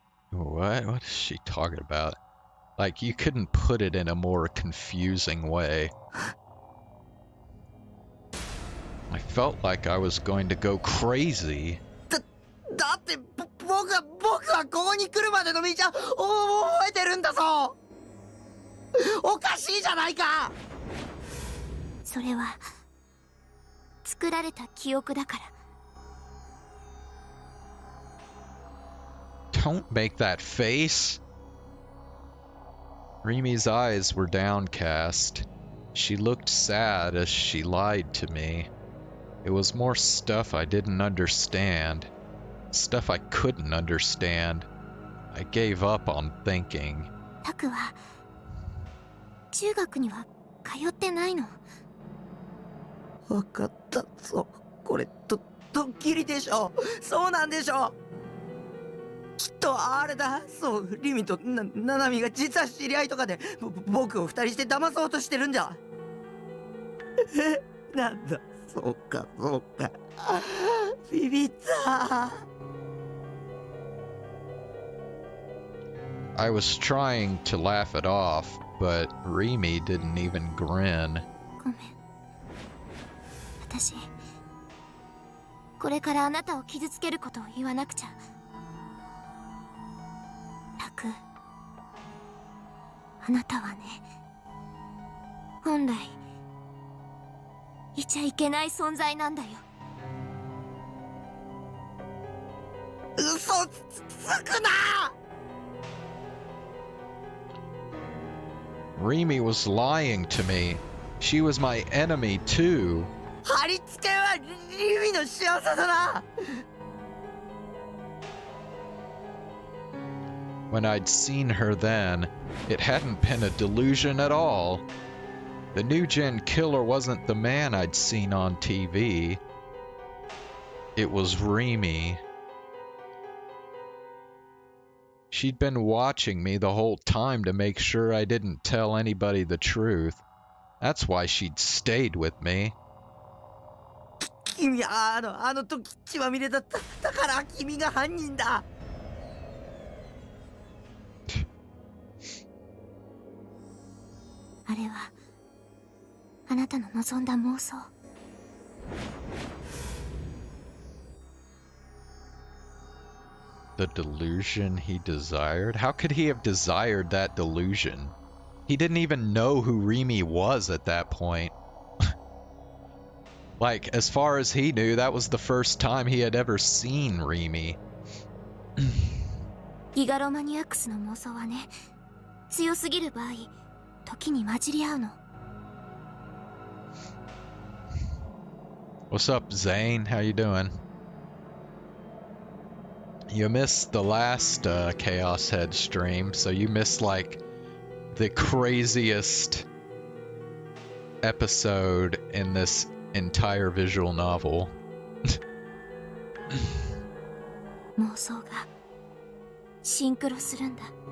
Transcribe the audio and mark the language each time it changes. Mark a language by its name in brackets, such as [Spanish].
[English] What is she talking about? Like, you couldn't put it in a more confusing way. I felt like I was going to go crazy. [Japanese] だって僕はここに来るまでの道は覚えてるんだぞ。おかしいじゃないか。それは作られた記憶だから。 [English] Don't make that face. Rimi's eyes were downcast. She looked sad as she lied to me. It was more stuff I didn't understand. Stuff I couldn't understand. I gave up on thinking. [Japanese] タクは中学には通ってないの。わかったぞ。これドッキリでしょ。そうなんでしょ。きっとあれだ。そう、リミとナナミが実は知り合いとかで僕を二人して騙そうとしてるんじゃ。なんだ、そうかそうか。ビビった。 [English] I was trying to laugh it off, but Remy didn't even grin. [Japanese] ごめん。私これからあなたを傷つけることを言わなくちゃ。タク、あなたはね、本来いちゃいけない存在なんだよ。嘘つくな。 [English] Remy was lying to me. She was my enemy too. [Japanese] 貼り付けはリミの仕業だな。 [English] When I'd seen her then, it hadn't been a delusion at all. The new gen killer wasn't the man I'd seen on TV. It was Remy. She'd been watching me the whole time to make sure I didn't tell anybody the truth. That's why she'd stayed with me. [Japanese] 君あの時血まみれだった。だから君が犯人だ。あれはあなたの望んだ妄想。 [English] The delusion he desired? How could he have desired that delusion? He didn't even know who Remy was at that point. Like, as far as he knew, that was the first time he had ever seen Remy. [Japanese] ギガロマニアックスの妄想はね、強すぎる場合、時に混じり合うの。 [English] What's up, Zane? How you doing? You missed the last Chaos Head stream, so you missed, like, the craziest episode in this entire visual novel. [Japanese] 妄想がシンクロするんだ。